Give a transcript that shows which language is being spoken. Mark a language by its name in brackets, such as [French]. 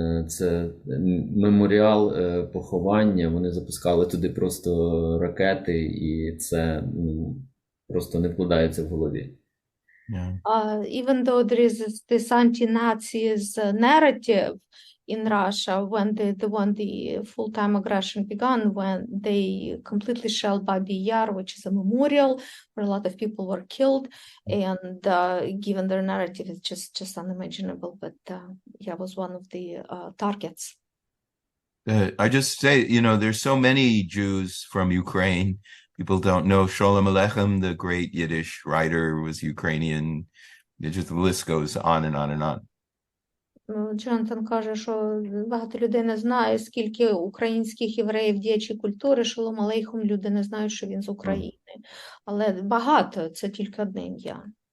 [Ukrainian] Це меморіал поховання. Вони запускали туди просто ракети, і це просто не вкладається в голові. [English] Yeah. Even though there is this anti-Nazis narrative in Russia when the full-time aggression began, when they completely shelled Babi Yar, which is a memorial where a lot of people were killed, and given their narrative, it's just unimaginable. But yeah, was one of the targets. I just say, you know, there's so many Jews from Ukraine. People don't know Sholem Aleichem, the great Yiddish writer, was Ukrainian. The list goes on and on and on. [Ukrainian] Джонатан каже, що багато людей не знає, скільки українських євреїв діячі культури, Шолом Алейхом, люди не знають, що він з України. Але багато, це тільки одне ім'я.